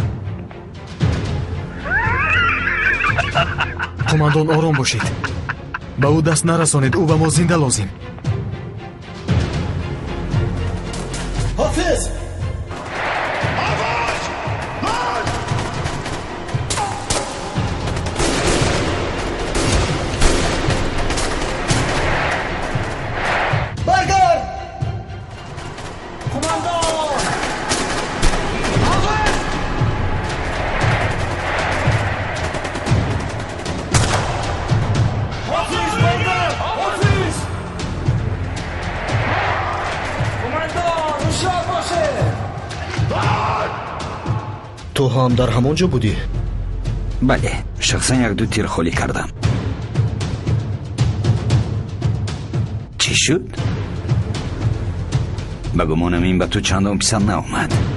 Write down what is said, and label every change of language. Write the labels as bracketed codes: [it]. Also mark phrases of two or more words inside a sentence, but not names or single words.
[fa] قماندان آرام باشید. [tg] ба ӯ даст нарасонед. ӯ ба мо зинда лозим. ҳофиз! [fa] برگرد! قماندان! حافظ برگرد! حافظ! قماندان هوشیار باشه! تو هم در همانجا بودی؟ [tg] бале шахсан як ду тир холӣ кардам. чӣ шуд? ба гумонам ин ба ту чандон писанд наомад.